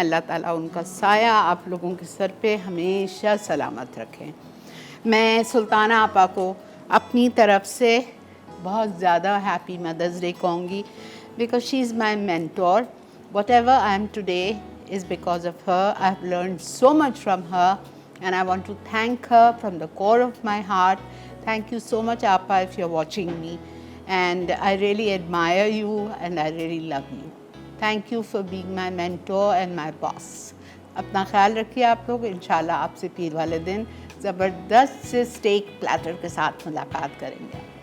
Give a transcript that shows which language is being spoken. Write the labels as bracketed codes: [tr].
[hi] अल्लाह ताला उनका साया आप लोगों के सर पे हमेशा सलामत रखें। मैं सुल्ताना आपा को अपनी तरफ से बहुत ज़्यादा हैप्पी मदर्स डे कहूँगी, [en] Because she is my mentor. Whatever I am today is because of her. I've learned so much from her and I want to thank her from the core of my heart. Thank you so much Appa if you're watching me, and I really admire you and I really love you. Thank you for being my mentor and my boss. [hi] अपना ख्याल रखिए आप लोग। इंशाल्लाह आपसे पीर वाले दिन ज़बरदस्त से स्टेक प्लेटर के साथ मुलाकात करेंगे।